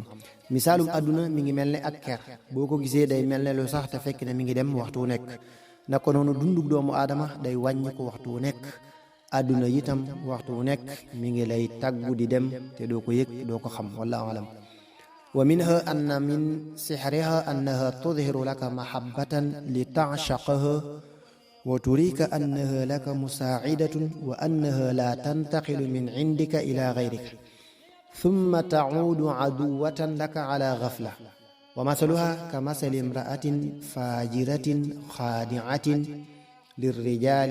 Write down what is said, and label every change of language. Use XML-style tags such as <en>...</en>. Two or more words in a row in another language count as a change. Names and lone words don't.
<wo>misaalum àdduna mi ngi mel ne ak ker, boo ko gisee day mel ne lu sax te fekk na mi ngi dem waxtu wu nekk. naka noonu dundug doomu aadama day wàññi ko waxtu wu nekk. àdduna itam waxtu wu nekk mi ngi lay tàggu di dem te doo ko yëg doo ko xam,</wo> <ar>والله أعلم. ومنها أن من سحرها أنها تظهر لك محبة لتعشقها وتريك أنها لك مساعدة وأنها لا تنتقل من عندك إلى غيرك ثم تعود عدوة لك على غفلة ومثلها كمثل امرأة فاجرة خادعة للرجال</ar>